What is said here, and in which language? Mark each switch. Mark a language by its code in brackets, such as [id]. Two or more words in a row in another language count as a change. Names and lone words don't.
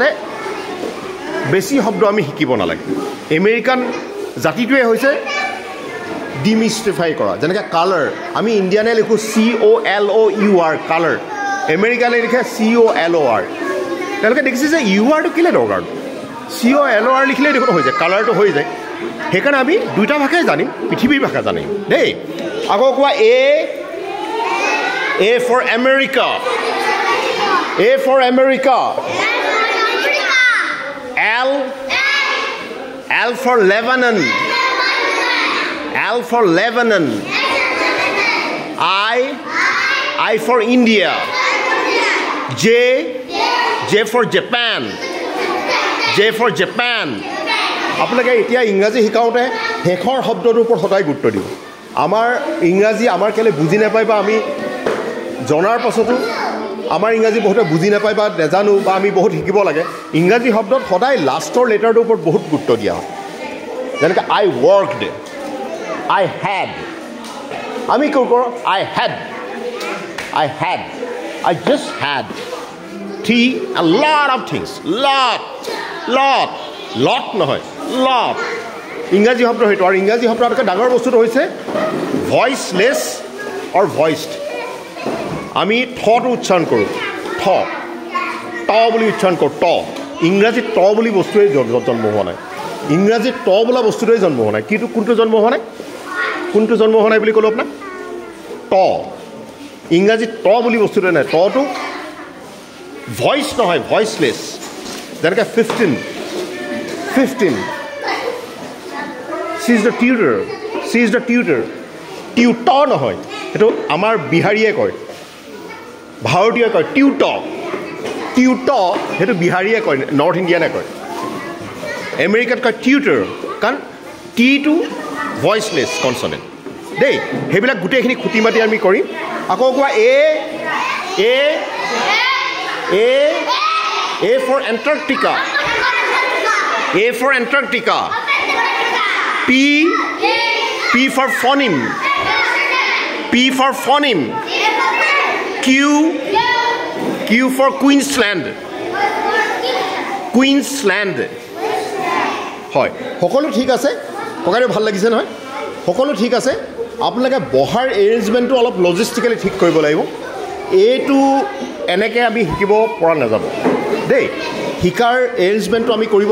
[as] বেছি শব্দ আমি শিকিব নালাগে আমেৰিকান জাতিটোৱে হৈছে ডিমিষ্টিফাই কৰা যেনেকৈ কালাৰ আমি ইণ্ডিয়ানে লিখোঁ COLOUR কালাৰ আমেৰিকানে লিখে COLOR তেওঁলোকে দেখিছে যে URটো কেলৈ দৰকাৰ COLOR লিখিলে দেখোন হৈ যায় কালাৰটো হৈ যায় সেইকাৰণে আমি দুইটা ভাষাই জানিম পৃথিৱীৰ ভাষা জানিম দেই আকৌ কোৱা [en] A for America A for America L for Lebanon [as] L for Lebanon [en] I for India J for Japan J for Japan [as] আপোনালোকে এতিয়া ইংৰাজী শিকাওঁতে শেষৰ শব্দটোৰ ওপৰত সদায় গুৰুত্ব দিব আমাৰ ইংৰাজী আমাৰ কেলে বুজি নাপায় বা আমি জনাৰ পাছতো আমাৰ ইংৰাজী বহুতে বুজি নাপায় বা নেজানো বা আমি বহুত শিকিব লাগে ইংৰাজী শব্দত সদায় [en] lastৰ letterটোৰ [as] ওপৰত বহুত গুৰুত্ব দিয়া হয় যেনেকৈ [en] I worked I had [as] আমি কি কৰোঁ [en] I just had a lot of things lot [as] নহয় lot ইংৰাজী শব্দ সেইটো আৰু ইংৰাজী শব্দ আটাইতকৈ ডাঙৰ বস্তুটো হৈছে [en] voiceless or voiced [as] আমি থটো উচ্চাৰণ কৰোঁ ট বুলি উচ্চাৰণ কৰোঁ ট ইংৰাজীত ট বুলি বস্তুৱেই জন্ম হোৱা নাই ইংৰাজীত ট বোলা বস্তুটোৱেই জন্ম হোৱা নাই কোনটো জন্ম হোৱা নাই বুলি ক'লোঁ আপোনাক ট ইংৰাজীত ট বুলি বস্তুটোৱে নাই টটো ভইচ নহয় ভইচলেছ যেনেকৈ [en] 15 she is the tutor [as] টিউটৰ নহয় সেইটো আমাৰ বিহাৰীয়ে কয় ভাৰতীয়ে কয় টিউটৰ সেইটো বিহাৰীয়ে কয় [en] north Indianে [as] কয় আমেৰিকাত কয় টিউটৰ কাৰণ টিটো [en] voiceless consonant [as] দেই সেইবিলাক গোটেইখিনি খুটি মাতি আমি কৰিম আকৌ কোৱা [en] A for Antarctica A for Antarctica P for phoneme Q for Queensland [as] হয় সকলো ঠিক আছে ককাইদেউ ভাল লাগিছে নহয় সকলো ঠিক আছে আপোনালোকে বহাৰ এৰেঞ্জমেণ্টটো অলপ লজিষ্টিকেলি ঠিক কৰিব লাগিব এইটো এনেকৈ আমি শিকিব পৰা নাযাব দেই শিকাৰ এৰেঞ্জমেণ্টটো আমি কৰিব